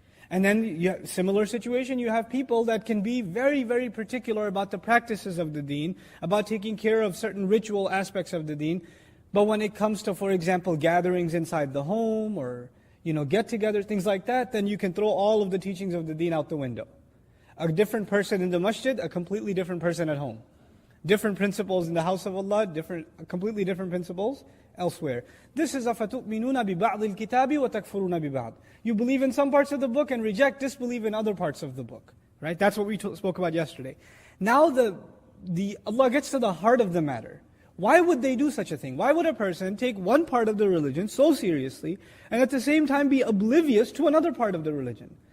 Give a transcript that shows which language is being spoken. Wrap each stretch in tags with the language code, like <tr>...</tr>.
<en>And then, similar situation, you have people that can be very, very particular about the practices of the deen, about taking care of certain ritual aspects of the deen, but when it comes to, for example, gatherings inside the home, or get-together, things like that, then you can throw all of the teachings of the deen out the window. A different person in the masjid, a completely different person at home. Different principles in the house of Allah, completely different principles elsewhere. This is</en> <ar>أَفَتُؤْمِنُونَ بِبَعْضِ الْكِتَابِ وَتَكْفُرُونَ بِبَعْضِ.</ar> <en>You believe in some parts of the book and disbelieve in other parts of the book. Right? That's what we spoke about yesterday. Now Allah gets to the heart of the matter. Why would they do such a thing? Why would a person take one part of the religion so seriously and at the same time be oblivious to another part of the religion?</en>